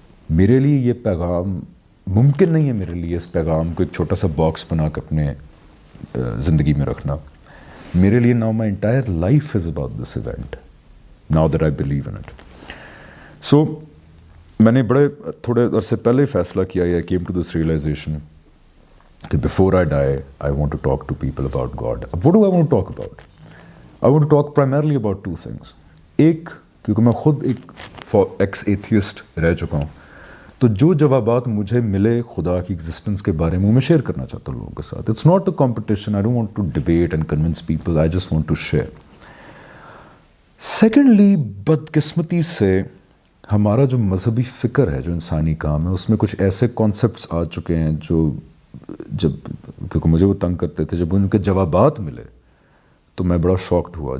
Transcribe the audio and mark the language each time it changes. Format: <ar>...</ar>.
<ur>میرے لیے یہ پیغام ممکن نہیں ہے، میرے لیے اس پیغام کو ایک چھوٹا سا باکس بنا کے اپنے زندگی میں رکھنا. میرے لیے</ur> <en>Now my entire life is about this event, now that I believe in it.</en> <ur>سو میں نے تھوڑے عرصے پہلے فیصلہ کیا، یا</ur> <en>came to this realization</en> <ur>کہ</ur> <en>Before I die I want to talk to people about God.</en> <ur>What do I want to talk about?</ur> <en>I want to talk primarily about two things.</en> <ur>ایک، کیونکہ میں خود ایک ایکس ایتھیسٹ رہ چکا ہوں، تو جو جوابات مجھے ملے خدا کی ایگزسٹنس کے بارے میں، میں شیئر کرنا چاہتا ہوں لوگوں کے ساتھ.</ur> <en>It's not a competition. I don't want to debate and convince people. I just want to share.</en> <ur>Secondly, بدقسمتی سے ہمارا جو مذہبی فکر ہے، جو انسانی کام ہے، اس میں کچھ ایسے کانسیپٹس آ چکے ہیں جو کیونکہ مجھے وہ تنگ کرتے تھے، جب ان کے جوابات ملے تو میں بڑا شاکڈ ہوا.</ur>